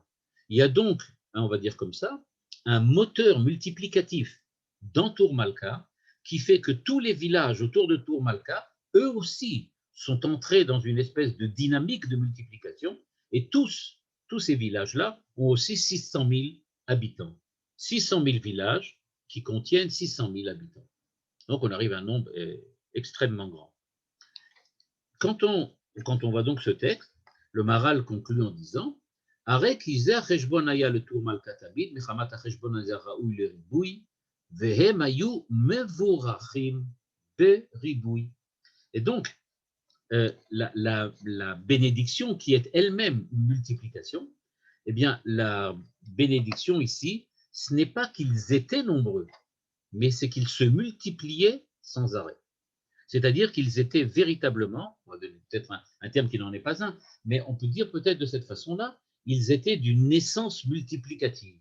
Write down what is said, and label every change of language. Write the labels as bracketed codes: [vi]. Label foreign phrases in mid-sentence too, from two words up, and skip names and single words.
[fr] Il y a donc, on va dire comme ça, un moteur multiplicatif dans Tour Malka qui fait que tous les villages autour de Tour Malka, eux aussi, sont entrés dans une espèce de dynamique de multiplication et tous ces villages-là ont aussi 600 000 habitants. 600 000 villages qui contiennent 600 000 habitants. Donc on arrive à un nombre extrêmement grand. Quand on voit donc ce texte, le Maharal conclut en disant [he] לכך זה החשבון היה לטור מלכא תמיד מחמת החשבון הזה ראוי לריבוי, והם היו מבורכים בריבוי. [fr] Et donc, la bénédiction qui est elle-même une multiplication, eh bien, la bénédiction ici, ce n'est pas qu'ils étaient nombreux, mais c'est qu'ils se multipliaient sans arrêt. C'est-à-dire qu'ils étaient véritablement, peut-être un terme qui n'en est pas un, mais on peut dire peut-être de cette façon-là, ils étaient d'une naissance multiplicative.